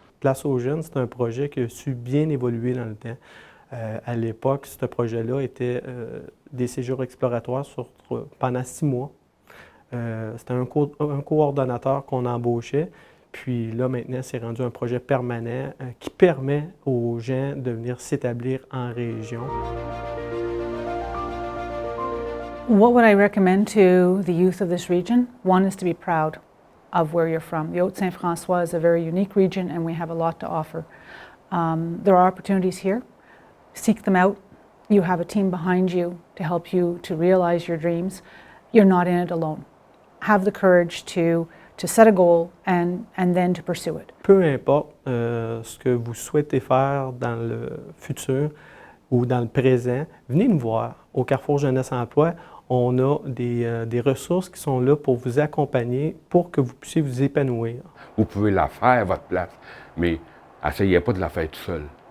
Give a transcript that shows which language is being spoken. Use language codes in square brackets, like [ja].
[fr] Place aux jeunes, c'est un projet qui a su bien évoluer dans le temps. À l'époque, ce projet-là était des séjours exploratoires pendant 6 mois. C'était un coordonnateur qu'on embauchait. Puis là, maintenant, c'est rendu un projet permanent qui permet aux gens de venir s'établir en région. [en] What would I recommend to the youth of this region? One is to be proud of where you're from. The Haute-Saint-François is a very unique region and we have a lot to offer. There are opportunities here. Seek them out. You have a team behind you to help you to realize your dreams. You're not in it alone. Have the courage to set a goal and then to pursue it. [fr] Peu importe ce que vous souhaitez faire dans le futur ou dans le présent, venez nous voir. Au Carrefour Jeunesse Emploi, on a des ressources qui sont là pour vous accompagner, pour que vous puissiez vous épanouir. Vous pouvez la faire à votre place, mais essayez pas de la faire tout seul.